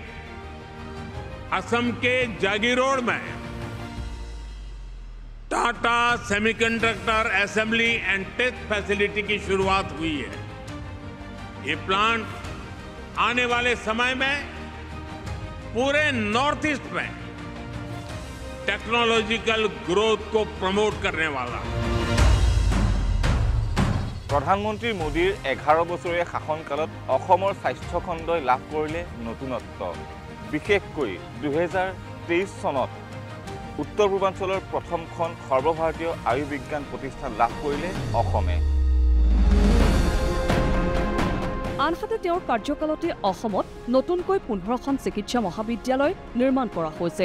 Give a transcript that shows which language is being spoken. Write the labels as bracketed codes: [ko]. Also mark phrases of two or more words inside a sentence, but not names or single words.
[hi] असम के जागीरोड में टाटा [en] semiconductor assembly and test facility [hi] की शुरुआत हुई है ये प्लांट आने वाले समय में पूरे नॉर्थ ईस्ट में [en] technological growth [hi] को प्रमोट करने वाला। [as] প্ৰধানমন্ত্ৰী মোদীৰ 11 বছৰীয়া শাসনকালত অসমৰ স্বাস্থ্য খণ্ডই লাভ কৰিলে নতুনত্ব। বিশেষকৈ 2023 চনত উত্তৰ পূৰ্বাঞ্চলৰ প্ৰথমখন সৰ্বভাৰতীয় আয়ুৰ্বিজ্ঞান প্ৰতিষ্ঠান লাভ কৰিলে অসমে। আনহাতে তেওঁৰ কাৰ্যকালতে অসমত নতুনকৈ 15খন চিকিৎসা মহাবিদ্যালয় নিৰ্মাণ কৰা হৈছে।